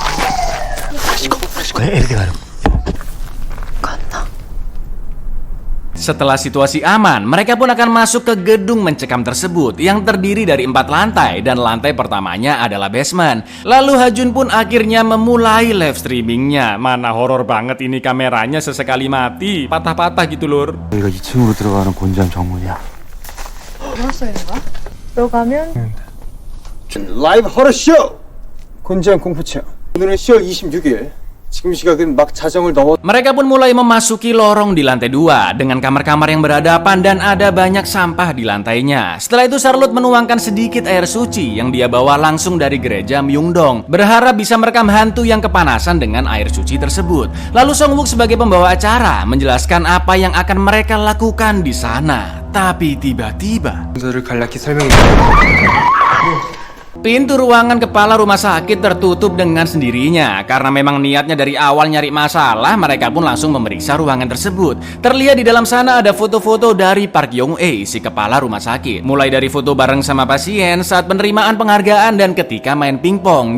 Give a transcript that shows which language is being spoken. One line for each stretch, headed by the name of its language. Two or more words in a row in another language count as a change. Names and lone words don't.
Indonesian: Setelah situasi aman, mereka pun akan masuk ke gedung mencekam tersebut yang terdiri dari 4 lantai dan lantai pertamanya adalah basement. Lalu Hajun pun akhirnya memulai
English: live streamingnya.
Indonesian: Mana horor banget ini kameranya, sesekali mati, patah-patah gitu lur.
Korean: 여기가 2층으로 들어가는 곤지암 정문이야. 라이브 허러 쇼! 곤지암 공포체험. 오늘은 10월 26일. 지금 시각은 막 자정을 넘어.
Indonesian: Mereka pun mulai memasuki lorong di lantai 2 dengan kamar-kamar yang berhadapan dan ada banyak sampah di lantainya. Setelah itu Charlotte menuangkan sedikit air suci yang dia bawa langsung dari gereja Myeongdong, berharap bisa merekam hantu yang kepanasan dengan air suci tersebut. Lalu Songbuk sebagai pembawa acara menjelaskan apa yang akan mereka lakukan di sana. Tapi tiba-tiba
Korean: 문서를 간략히 설명해.
Indonesian: pintu ruangan kepala rumah sakit tertutup dengan sendirinya. Karena memang niatnya dari awal nyari masalah, mereka pun langsung memeriksa ruangan tersebut. Terlihat di dalam sana ada foto-foto dari Park Young-ae, si kepala rumah sakit. Mulai dari foto bareng sama pasien saat penerimaan penghargaan dan ketika main pingpong.